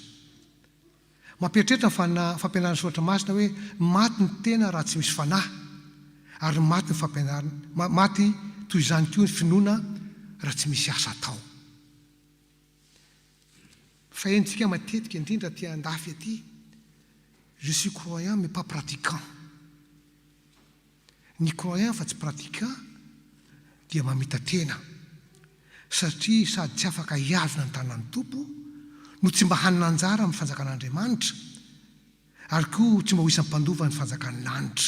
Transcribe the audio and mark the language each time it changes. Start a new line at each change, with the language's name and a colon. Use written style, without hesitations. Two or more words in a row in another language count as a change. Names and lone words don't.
Malagasy: Mampieritreritra ny fampianarana soatra masina hoe maty ny tena raha tsy misy fanahy, ary maty ny fampianarana maty toy izany koa ny finoana raha tsy misy asa atao. Fa hentsika matetika indrindra ty andafy aty,
French: je suis croyant mais pas pratiquant.
Malagasy: Ny croyant fa tsy pratiquant dia mamita tena, satria sady tsy afaka hiazona ny tanan'ny tompo no tsy mba hanana anjara amin'ny fanjakan'Andriamanitra, ary koa tsy mba ho isan'ny mpandova ny fanjakan'ny lanitra.